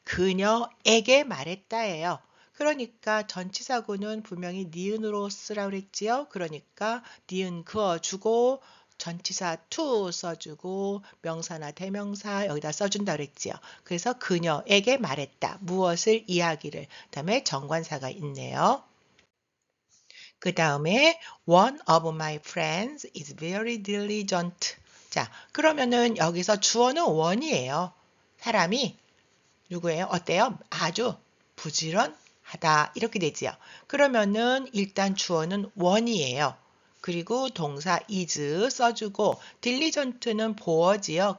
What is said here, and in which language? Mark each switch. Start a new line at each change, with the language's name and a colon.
Korean: 그녀에게 말했다예요. 그러니까 전치사구는 분명히 니은으로 쓰라고 그랬지요. 그러니까 니은 그어주고 전치사 to 써주고 명사나 대명사 여기다 써준다 그랬지요. 그래서 그녀에게 말했다. 무엇을? 이야기를. 그다음에 정관사가 있네요. 그 다음에
English: one of my friends is very diligent.
Korean: 자, 그러면은 여기서 주어는 one이에요. 사람이 누구예요? 어때요? 아주 부지런하다. 이렇게 되지요. 그러면은 일단 주어는 one이에요. 그리고 동사 is 써주고 diligent는 보어지요.